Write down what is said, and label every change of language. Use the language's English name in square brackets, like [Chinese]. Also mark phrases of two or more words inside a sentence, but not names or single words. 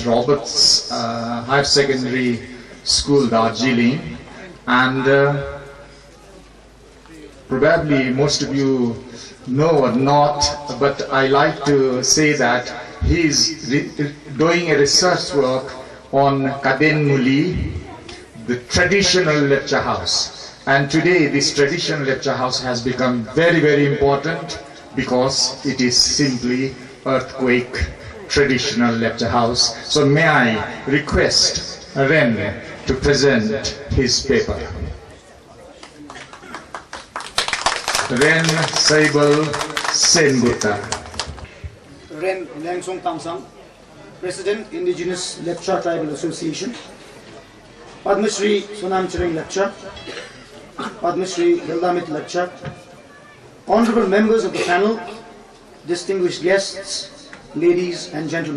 [English] Robert's Higher Secondary School, Darjeeling, and probably most of you know or not, but I like to say that he is doing a research work on Kadenmuli, the traditional lecture house. And today this traditional lecture house has become very, very important because it is simply earthquake traditional lecture house. So may I request Ren to present his paper. Ren Saibal Sengupta. Ren Langsong Tamsang, President, Indigenous Lepcha Tribal Association. Padma Shri Sonam Chering Lepcha, Padma Shri Hildamit Lepcha, honorable members of the panel, distinguished guests, ladies and gentlemen.